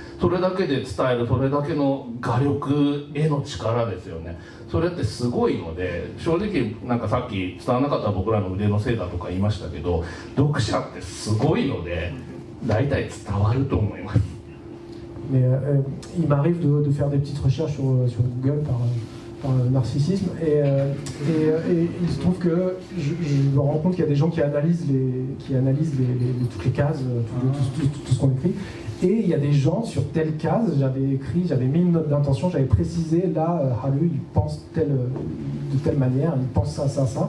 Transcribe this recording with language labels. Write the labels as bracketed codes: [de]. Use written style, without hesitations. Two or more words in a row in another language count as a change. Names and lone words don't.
[ja] それだけで伝える、それだけの画力、絵の力ですよね。それってすごいので、正直なんかさっき伝わらなかった僕らの腕のせいだとか言いましたけど、読者ってすごいので大体伝わると思います。 [fr] Mais il m'arrive de faire des petites recherches sur Google par narcissisme, et il se trouve que je me rends compte qu'il y a des gens qui analysent toutes les cases, tout ce qu'on écrit, et il y a des gens sur telle case, j'avais mis une note d'intention, j'avais précisé là, Haru il pense de telle manière, il pense ça, ça, ça.